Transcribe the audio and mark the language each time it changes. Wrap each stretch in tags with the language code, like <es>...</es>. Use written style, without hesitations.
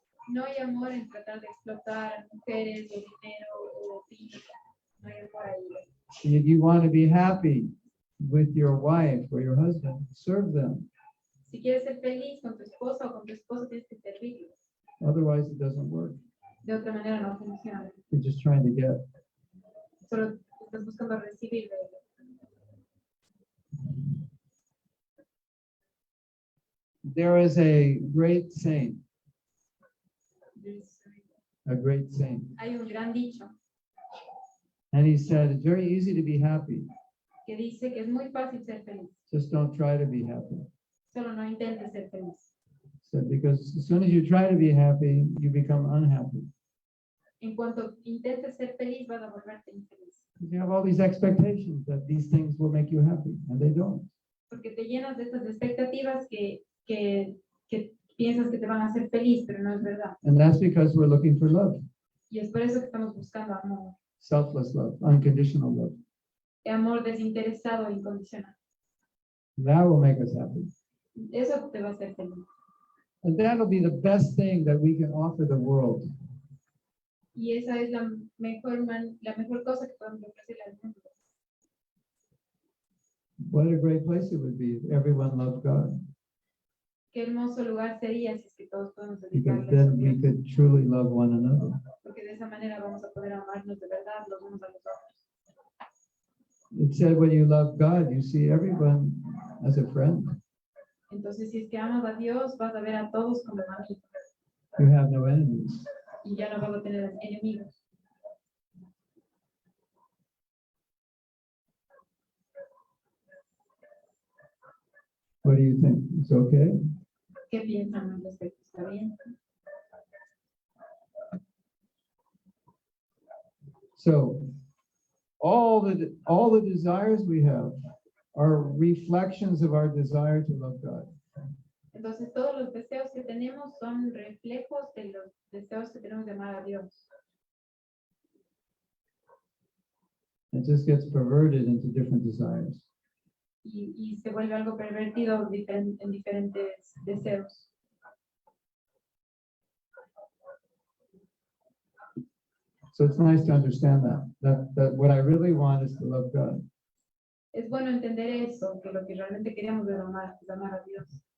<es>No hay amor en tratar de explotar a mujeres o dinero o física. No hay amor ahí.</es> <en>If you want to be happy with your wife or your husband, serve them.</en> <es>Si quieres ser feliz con tu esposa o con tu esposo, tienes que servirlos.</es> <en>Otherwise, it doesn't work.</en> <es>De otra manera no funciona.</es> <en>You're just trying to get.</en> <es>Solo estás buscando recibir de ellos.</es> <en>There is a great saint, a great saint,</en> <es>Hay un gran dicho</es> <en>and he said, it's very easy to be happy.</en> <es>que dice que es muy fácil ser feliz.</es> <en>Just don't try to be happy.</en> <es>Solo no intentes ser feliz.</es> <en>So because as soon as you try to be happy, you become unhappy.</en> <es>En cuanto intentes ser feliz, vas a volverte infeliz.</es> <en>You have all these expectations that these things will make you happy, and they don't.</en> <es>Porque te llenas de estas expectativas que piensas que te van a hacer feliz, pero no es verdad.</es> <en>And that's because we're looking for love,</en> <es>Y es por eso que estamos buscando amor.</es> <en>selfless love, unconditional love.</en> <es>Amor desinteresado e incondicional.</es> <en>That will make us happy.</en> <es>Eso te va a hacer feliz.</es> <en>And that'll be the best thing that we can offer the world.</en> <es>Y esa es la mejor cosa que podemos ofrecerle al mundo.</es> <en>What a great place it would be if everyone loved God,</en> <es>Qué hermoso lugar sería si es que todos podemos</es> <en>because</en> <es>dedicarle a</es> <en>then we</en> <es>Dios.</es> <en>could truly love one another.</en> <es>Porque de esa manera vamos a poder amarnos de verdad los unos a los otros.</es> <en>It said when you love God, you see everyone as a friend.</en> <es>Entonces, si es que amas a Dios, vas a ver a todos como amigos.</es> <en>You have no enemies.</en> <es>Y ya no vas a tener enemigos.</es> <en>What do you think? It's okay?</en> <es>¿Qué piensan al respecto? ¿Está bien?</es> <en>So all the desires we have are reflections of our desire to love God.</en> <es>Entonces, todos los deseos que tenemos son reflejos de los deseos que tenemos de amar a Dios.</es> <en>It just gets perverted into different desires.</en> <es>Y se vuelve algo pervertido en diferentes deseos.</es> <en>So it's nice to understand that what I really want is to love God.</en> <es>Es bueno entender eso, que lo que realmente queremos es amar a Dios.</es>